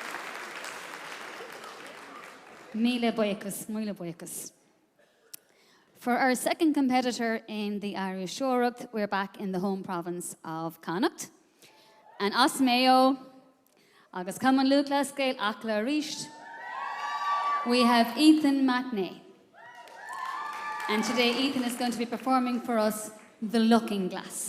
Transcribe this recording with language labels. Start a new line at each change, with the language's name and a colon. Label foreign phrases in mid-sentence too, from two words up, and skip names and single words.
Irish: Míle buíochas, míle buíochas.
English: For our second competitor in the Irish Seoireacht, we're back in the home province of Connacht. And as Mayo, agus Cumann Luachla Scéal Acla Ríist, we have Ethan McNay. And today Ethan is going to be performing for us The Looking Glass.